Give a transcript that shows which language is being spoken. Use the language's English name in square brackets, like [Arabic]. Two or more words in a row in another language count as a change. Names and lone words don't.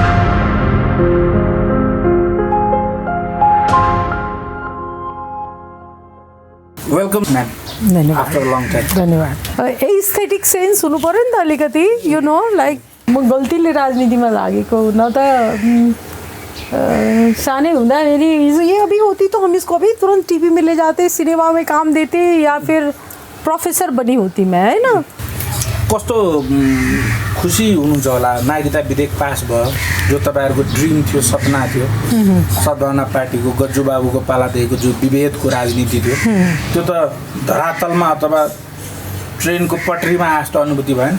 [English] welcome ma'am, [Nepali] धन्यवाद। [English] after long time. [Nepali] धन्यवाद। [English] aesthetic sense [Nepali] हुनु पर्यो नि त अलिकति, लाइक म गल्तीले राजनीतिमा लागेको न त। साने हुँदाखेरि [Hindi] ये अभी होती तो हम इसको अभी तुरंत टीवी में ले जाते, सिनेमा में काम देते, या फिर प्रोफेसर बनी होती मैं, है ना। [Nepali] कस्तो खुसी हुनुहुन्छ होला नागरिकता विधेयक पास भयो, जो तपाईँहरूको ड्रिम थियो, सपना थियो। सद्भावना पार्टीको गज्जु बाबुको पालादेखिको जो विभेदको राजनीति थियो त्यो त धरातलमा अथवा ट्रेनको पटरीमा आस्तो अनुभूति भएन?